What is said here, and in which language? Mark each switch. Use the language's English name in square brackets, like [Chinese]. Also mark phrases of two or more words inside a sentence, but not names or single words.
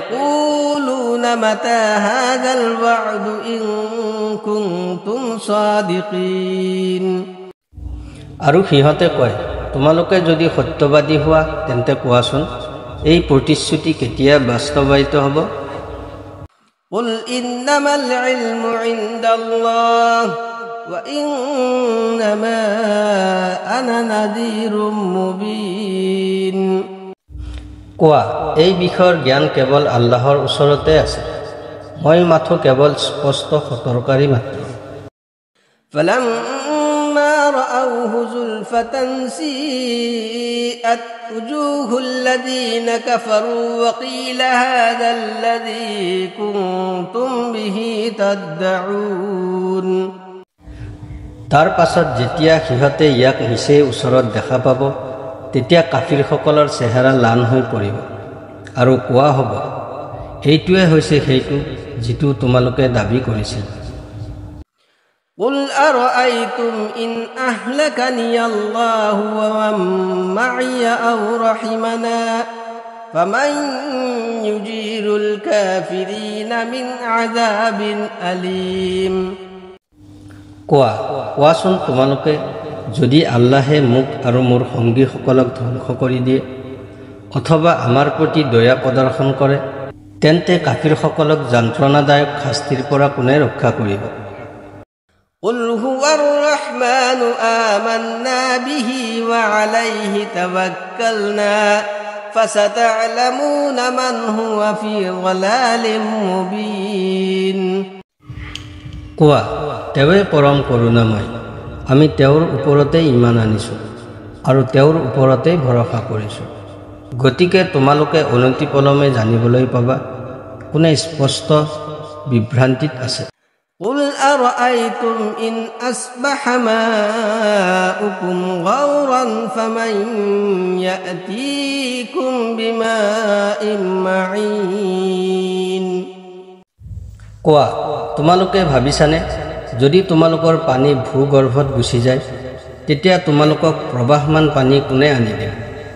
[Arabic] وَيَقُولُونَ يقولون متى هذا الوعد إن كنتم صادقين [Assamese] আৰু সিহঁতে কয় তোমালোকে যদি সত্যবাদী হোৱা তেন্তে কোৱাচোন এই প্ৰতিশ্ৰুতি কেতিয়া বাস্তৱায়িত হ'ব [Arabic] قل إنما العلم عند الله وإنما أنا نذير مبين [Assamese] কোৱা এই বিষয়ৰ জ্ঞান কেৱল আল্লাহৰ ওচৰতে আছে মই মাথো কেৱল স্পষ্ট সতৰ্ককাৰী মাত্ৰ [Arabic] فلما رأوه زلفة سيئت وجوه الذين كفروا وقيل هذا الذي كنتم به تدعون [Assamese] তাৰ পাছত যেতিয়া সিহঁতে ইয়াক নিচেই ওচৰত দেখা পাব তেতিয়া কাফিৰসকলৰ চেহেৰা লান হৈ পৰিব আৰু কোৱা হ'ব এইটোৱে হৈছে সেইটো যিটো তোমালোকে দাবী কৰিছিল [Arabic] قل أرأيتم إن أهلكني الله ومن معي أو رحمنا فمن يجير الكافرين من عذاب أليم [Assamese] কোৱাচোন তোমালোকে যদি আল্লাহে মোক আৰু মোৰ সংগীসকলক ধ্বংস কৰি দিয়ে অথবা আমাৰ প্ৰতি দয়া প্ৰদৰ্শন কৰে তেন্তে কাফিৰসকলক যন্ত্ৰণাদায়ক শাস্তিৰ পৰা কোনে ৰক্ষা কৰিব [Arabic] قل هو الرحمن آمنا به وعليه توكلنا فستعلمون من هو في ضلال مبين [Assamese] কোৱা তেৱে পৰম করুণাময় আমি তেওঁৰ ওপৰতে ইমান আনিছো আৰু তেওঁৰ ওপৰতে ভৰসা কৰিছো গতিকে তোমালোকে অনতিপলমে জানিবলৈ পাবা কোনে স্পষ্ট বিভ্ৰান্তিত আছে [Arabic] قل أرأيتم إن أصبح ماؤكم غورا فمن يأتيكم بماء معين [Assamese] কোৱা তোমালোকে ভাবিছানে যদি তোমালোকৰ পানী ভূগৰ্ভত গুচি যায় তেতিয়া তোমালোকক প্ৰবাহমান পানী কোনে আনি দিয়ে